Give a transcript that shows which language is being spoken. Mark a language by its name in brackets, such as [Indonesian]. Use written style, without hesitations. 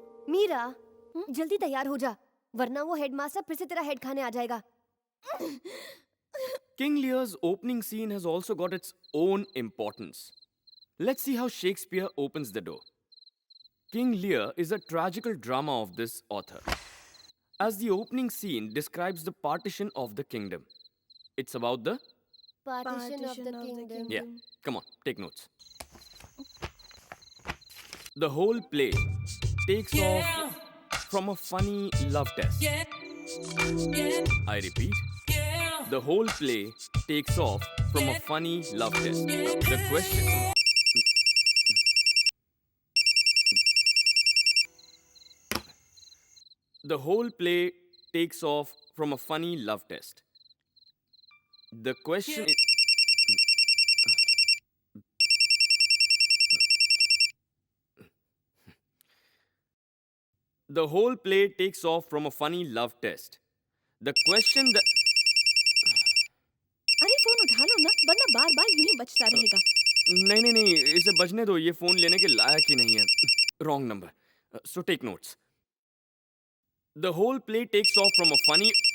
[Hindi] मीरा, जल्दी तैयार हो जा, वरना वो हेडमास्टर फिर से तेरा हेड खाने आ जाएगा। [English] King Lear's opening scene has also got its own importance. Let's see how Shakespeare opens the door. King Lear is a tragical drama of this author, as the opening scene describes the partition of the kingdom. It's about the... Partition of the kingdom. Yeah, come on, take notes. The whole play takes off from a funny love test. I repeat, the whole play takes off from a funny love test. The question... The whole play takes off from a funny love test. The question is... The whole play takes off from a funny love test. The question that... [Hindi] अरे phone उठा लो ना, वरना बार बार यूं ही बजता रहेगा। नहीं, इसे बजने दो, ये फोन लेने के लायक ही नहीं है। [English] Wrong number. So take notes. The whole play takes off from a funny...